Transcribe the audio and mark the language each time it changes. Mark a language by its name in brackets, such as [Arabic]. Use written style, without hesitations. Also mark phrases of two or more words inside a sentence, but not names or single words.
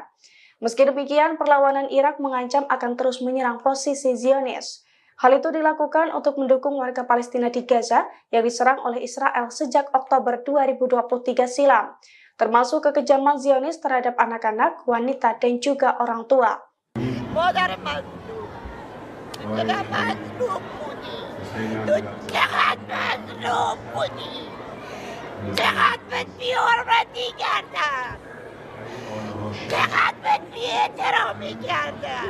[Indonesian] Meski demikian, perlawanan Irak mengancam akan terus menyerang posisi Zionis. Hal itu dilakukan untuk mendukung warga Palestina di Gaza yang diserang oleh Israel sejak Oktober 2023 silam, termasuk kekejaman Zionis terhadap anak-anak, wanita, dan juga orang tua. [Persian] مادر مظلوم تو چقدر مظلوم بودی تو چقدر مظلوم بودی چقدر بهت بی‌حرمتی کردم چقدر بهت بی‌احترامی کردم